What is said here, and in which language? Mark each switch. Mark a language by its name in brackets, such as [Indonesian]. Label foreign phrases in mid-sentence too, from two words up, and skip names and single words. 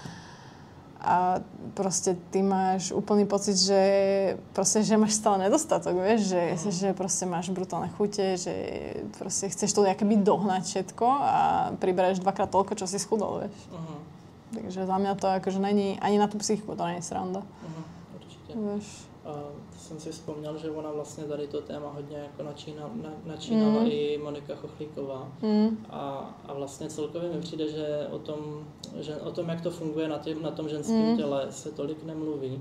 [Slovak] a proste ty máš úplný pocit, že proste, že máš stále nedostatok, vieš, že proste máš brutálne chute, že proste chceš to akoby dohnať všetko a pribereš dvakrát toľko, čo si schudol, vieš. Takže za mňa to akože není, ani na tú psychiku to není sranda. [Czech] Víš. To jsem si vzpomněl, že ona vlastně tady to téma hodně jako načínala i Monika Chochlíková. A vlastně celkově mi přijde, že o tom, jak to funguje na tom ženském těle, se tolik nemluví.